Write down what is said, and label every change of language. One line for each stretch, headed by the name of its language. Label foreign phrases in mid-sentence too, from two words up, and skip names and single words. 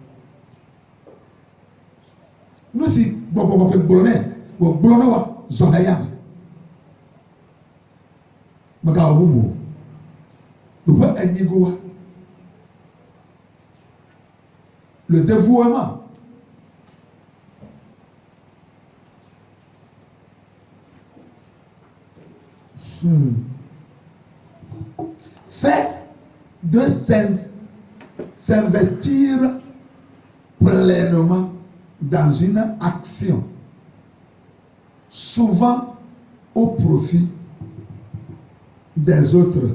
Ewe: nu si gbɔgbɔ gblɔ nɛ wògblɔ ne wa zɔ ɖe yame megawɔ bubu ɖoƒe enyigo wa le dévouement
French: fait de s'investir pleinement dans une action, souvent au profit des autres.